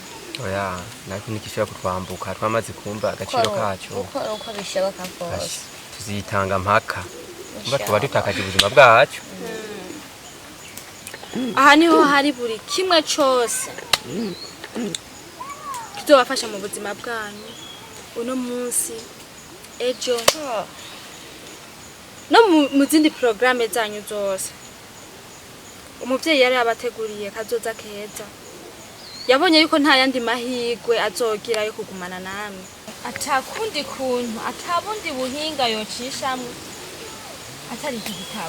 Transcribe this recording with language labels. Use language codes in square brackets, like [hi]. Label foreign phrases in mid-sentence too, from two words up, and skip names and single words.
[rn] oya nako nikishobora kutwambuka twamaze kumva agaciro kacu uko bishoboka kose tuzitanga mpaka mba tuba dutakaje ubuzima bwacu aha niho hari buri kimwe cyose kizobafasha mu buzima bwanyu uno munsi ejo no mu zindi programme zanyu zose. Umuvyeyi yari abateguriye kazoza keza, yabonye yuko nta yandi mahigwe azogira yo kugumana namwe, atakundi kuntu atabundi buhinga yocishamwe atari iki gitabo.